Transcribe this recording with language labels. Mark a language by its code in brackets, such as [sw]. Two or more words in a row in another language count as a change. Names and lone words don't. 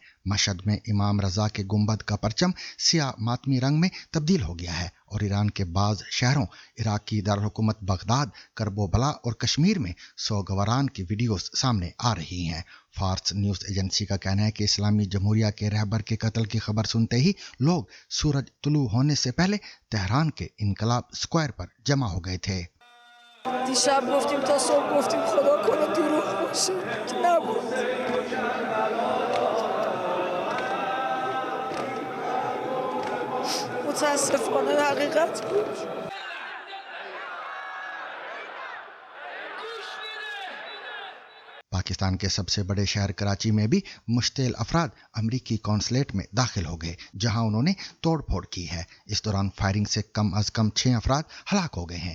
[ur] مشہد میں امام رضا کے گنبد کا پرچم سیاہ ماتمی رنگ میں تبدیل ہو گیا ہے اور ایران کے بعض شہروں، عراق کی دارالحکومت بغداد، کرب و بلا اور کشمیر میں سوگواران کی ویڈیوز سامنے آ رہی ہیں۔ فارس نیوز ایجنسی کا کہنا ہے کہ اسلامی جمہوریہ کے رہبر کے قتل کی خبر سنتے ہی لوگ سورج طلوع ہونے سے پہلے تہران کے انقلاب اسکوائر پر جمع ہو گئے تھے۔ [fa] دیشب گفتیم تا صبح گفتیم خدا کنه دروغ باشه که نبود. متاسفانه حقیقت بود. [ur] پاکستان کے سب سے بڑے شہر کراچی میں بھی مشتعل افراد امریکی کونسلیٹ میں داخل ہو گئے، جہاں انہوں نے توڑ پھوڑ کی ہے۔ اس دوران فائرنگ سے کم از کم 6 افراد ہلاک ہو گئے ہیں۔